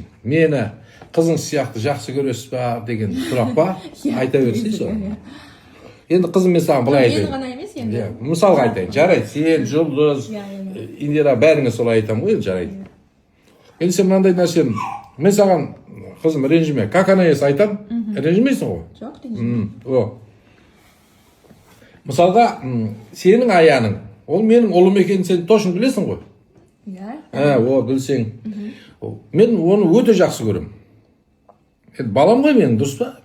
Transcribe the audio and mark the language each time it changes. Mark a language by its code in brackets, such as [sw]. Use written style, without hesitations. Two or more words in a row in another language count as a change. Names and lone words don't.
[kk] Мені қызың сияқты жақсы көресіз ба деген сұрақ па? Айта берсей сол. Енді қызым, мен саған былай айтайын. Мені ғана емес енді. Мысалға айтайын, жарайды, сен, Жұлдыз, Индира бәріңе солай айтамын ғой, жарайды. Енді сен мынандай нәрсені, мен саған, қызым, ренжіме, [ru] как она есть [kk] айтам, ренжімейсің ғой? Жоқ, ренжіме. Мысалға, сенің Аяның, ол менің ұлым екенін сен точно білесің ғой? Иә. Білсең. Мен оны өте жақсы көрем. Енді балам ғой менің, дұрыс па?